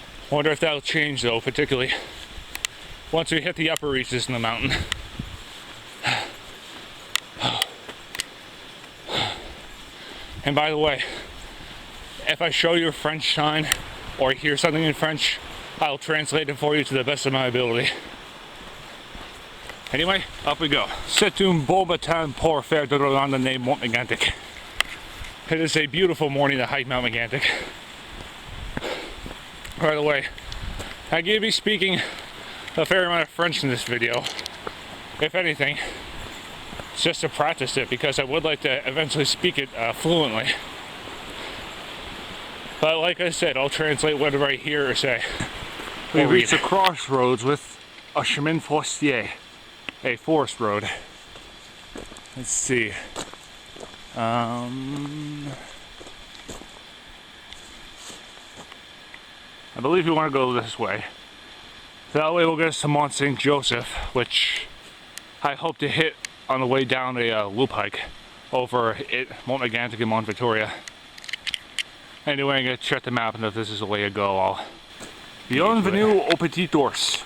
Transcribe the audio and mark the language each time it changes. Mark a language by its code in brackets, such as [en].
[en] Wonder if that'll change though, particularly once we hit the upper reaches in the mountain. And by the way, if I show you a French sign or hear something in French, I'll translate it for you to the best of my ability. Anyway, up we go. [fr] C'est un beau matin pour faire de la randonnée Mont Mégantic. [en] It is a beautiful morning to hike Mount Mégantic. By the way, I'm going to be speaking a fair amount of French in this video. If anything, it's just to practice it because I would like to eventually speak it fluently. But like I said, I'll translate whatever I hear or say. We reach a crossroads with a chemin forestier, a forest road. Let's see. I believe you want to go this way. That way we'll get us to Mont Saint Joseph, which I hope to hit on the way down a loop hike over Mont Mégantic and Mont Victoria. Anyway, I'm going to check the map, and if this is the way to go, I'll... [fr] Bienvenue au Petit Ours.